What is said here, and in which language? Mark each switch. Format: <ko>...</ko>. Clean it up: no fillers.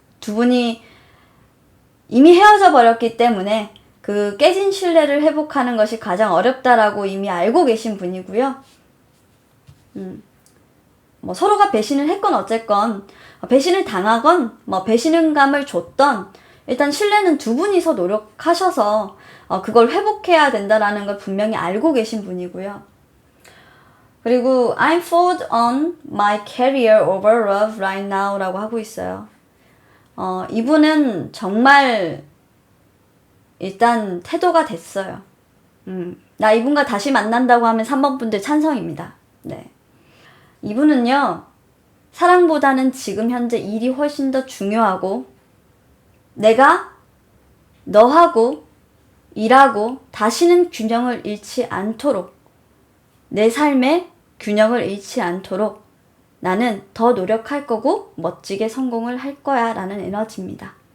<ko>두 분이 이미 헤어져 버렸기 때문에 그 깨진 신뢰를 회복하는 것이 가장 어렵다라고 이미 알고 계신 분이고요. 뭐 서로가 배신을 했건 어쨌건, 배신을 당하건 뭐 배신감을 줬던, 일단 신뢰는 두 분이서 노력하셔서 그걸 회복해야 된다라는 걸 분명히 알고 계신 분이고요. 그리고</ko> <en>I'm focused on my career over love right now</en> <ko>라고 하고 있어요. 이분은 정말 일단 태도가 됐어요. 나 이분과 다시 만난다고 하면 3번 분들 찬성입니다. 네. 이분은요, 사랑보다는 지금 현재 일이 훨씬 더 중요하고, 내가 너하고 일하고 다시는 균형을 잃지 않도록, 내 삶의 균형을 잃지 않도록 나는 더 노력할 거고 멋지게 성공을 할 거야 라는 에너지입니다.</ko>